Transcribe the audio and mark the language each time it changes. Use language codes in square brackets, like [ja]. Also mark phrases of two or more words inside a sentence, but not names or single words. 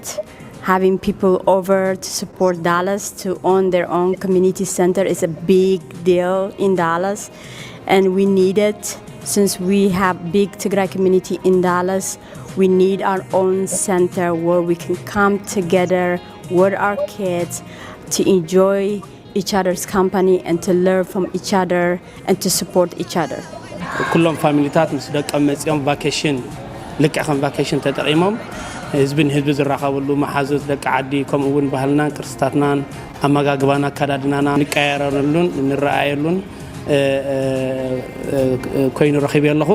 [en] Having people over to support Dallas to own their own community center is a big deal in Dallas, and we need it since we have big Tigray community in Dallas. We need our own center where we can come together with our kids to enjoy each other's company and to learn from each other and to support each other. [ti] ኩሎም ፋሚሊታት ምስ ደቀም መጽኦም ቫኬሽን ልክዕኸም ቫኬሽን ተጠቂሞም ህዝቢ ዝራኸብሉ መሓዙት ደቂ ዓዲ ከምኡውን ባህልናን ቅርስታትናን ኣመጋግባና ኣከዳድናና ንቀያየረሉን ንረኣየሉን ኮይኑ ረኺበ ኣለኹ